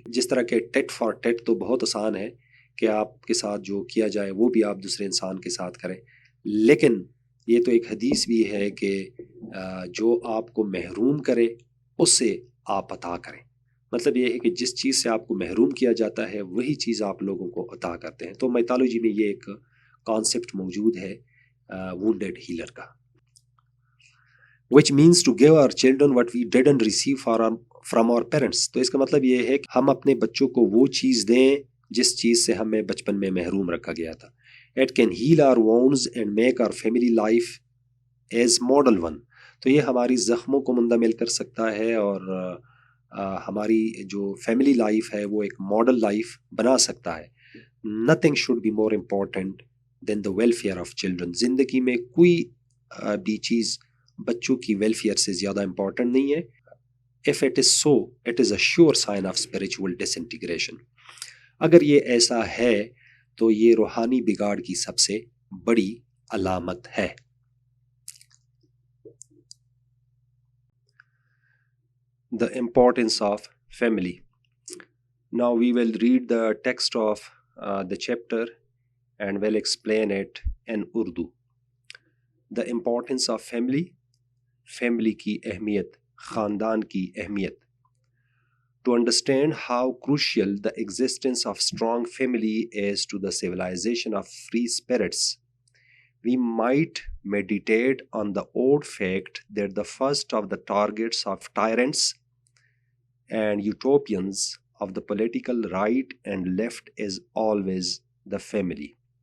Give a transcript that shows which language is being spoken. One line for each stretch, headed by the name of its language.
Urdu: جس طرح کہ ٹیٹ فار ٹیٹ تو بہت آسان ہے کہ آپ کے ساتھ جو کیا جائے وہ بھی آپ دوسرے انسان کے ساتھ کریں، لیکن یہ تو ایک حدیث بھی ہے کہ جو آپ کو محروم کرے اس سے آپ عطا کریں. مطلب یہ ہے کہ جس چیز سے آپ کو محروم کیا جاتا ہے وہی چیز آپ لوگوں کو عطا کرتے ہیں. تو میتھالوجی میں یہ ایک کانسیپٹ موجود ہے wounded healer کا.
English: which means to give our children what we didn't receive from our parents.
Urdu: تو اس کا مطلب یہ ہے کہ ہم اپنے بچوں کو وہ چیز دیں جس چیز سے ہمیں بچپن میں محروم رکھا گیا تھا.
English: It can heal our wounds and make our family life as model one.
Urdu: تو یہ ہماری زخموں کو مندمل کر سکتا ہے اور ہماری جو فیملی لائف ہے وہ ایک ماڈل لائف بنا سکتا ہے.
English: Nothing should be more important than the welfare of children.
Urdu: زندگی میں کوئی بھی چیز بچوں کی ویلفیئر سے زیادہ امپورٹنٹ نہیں ہے.
English: If it is so, it is a sure sign of spiritual disintegration.
Urdu: अगर ये ऐसा है तो ये रूहानी बिगाड़ की सबसे बड़ी अलामत है.
English: The importance of family. Now we will read the text of the chapter and will explain it in Urdu. The importance of family.
Urdu: Family की अहमियत, ख़ानदान की अहमियत.
English: To understand how crucial the existence of strong family is to the civilization of free spirits, we might meditate on the odd fact that the first of the targets of tyrants and utopians of the political right and left is always the family.